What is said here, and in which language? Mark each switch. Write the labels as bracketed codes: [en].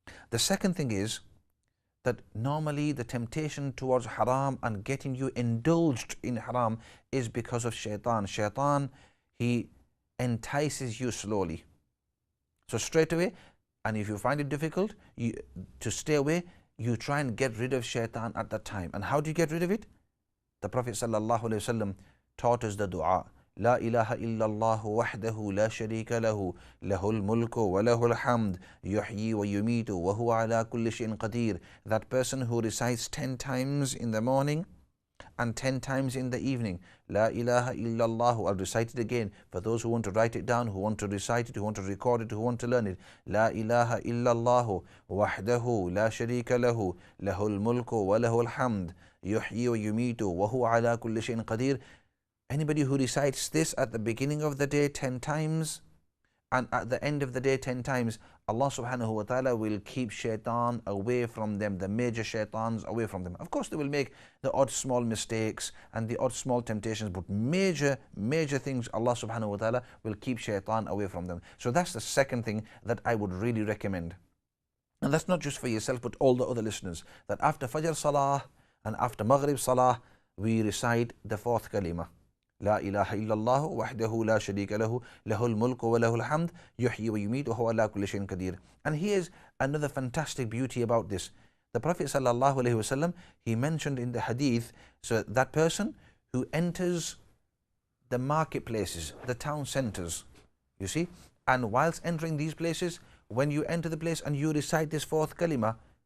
[en] The second thing is that normally the temptation towards haram and getting you indulged in haram is because of shaitan. Shaitan, he entices you slowly. So straight away, and if you find it difficult to stay away, you try and get rid of shaitan at that time. And how do you get rid of it? The Prophet ﷺ taught us the dua. [ar] لا إله إلا الله وحده لا شريك له له الملك وله الحمد يحيي ويميت وهو على كل شيء قدير. [en] That person who recites 10 times in the morning and 10 times in the evening, [ar] لا إله إلا الله. [en] I'll recite it again for those who want to write it down, who want to recite it, who want to record it, who want to learn it. [ar] لا إله إلا الله وحده لا شريك له له الملك وله الحمد يحيي ويميت وهو على كل شيء قدير. [en] Anybody who recites this at the beginning of the day 10 times and at the end of the day 10 times, Allah subhanahu wa ta'ala will keep shaitan away from them, the major shaitans away from them. Of course, they will make the odd small mistakes and the odd small temptations, but major things, Allah subhanahu wa ta'ala will keep shaitan away from them. So that's the second thing that I would really recommend. And that's not just for yourself, but all the other listeners, that after Fajr Salah and after Maghrib Salah, we recite the fourth kalima. [ar] لا إله إلا الله وحده لا شريك له له الملك وله الحمد يحيي ويميت وهو على كل شيء قدير. [en] And here's another fantastic beauty about this. The Prophet sallallahu alaihi wasallam, he mentioned in the hadith, so that person who enters the marketplaces, the town centers, you see, and whilst entering these places, when you enter the place and you recite this fourth kalima,